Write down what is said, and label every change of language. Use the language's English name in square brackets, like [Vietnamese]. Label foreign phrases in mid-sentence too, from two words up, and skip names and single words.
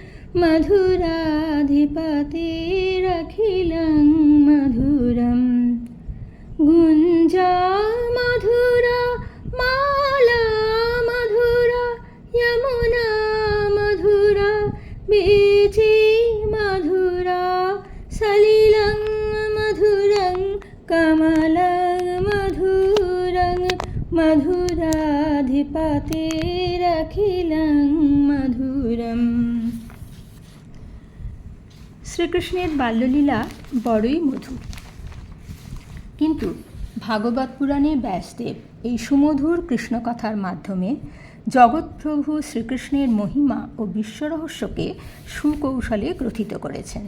[Sanskrit] मधुराधिपतेरखिलं मधुरं गुञ्जा मधुरा माला मधुरा यमुना मधुरा बीची मधुरा सलिलं मधुरं कमलं मधुरं मधुराधिपतेरखिलं मधुरम्। [Bangla] শ্রীকৃষ্ণের বাল্যলীলা বড়ই মধুর, কিন্তু ভাগবত পুরাণে ব্যাসদেব এই সুমধুর কৃষ্ণকথার মাধ্যমে জগৎপ্রভু শ্রীকৃষ্ণের মহিমা ও বিশ্বরহস্যকে সুকৌশলে গ্রথিত করেছেন।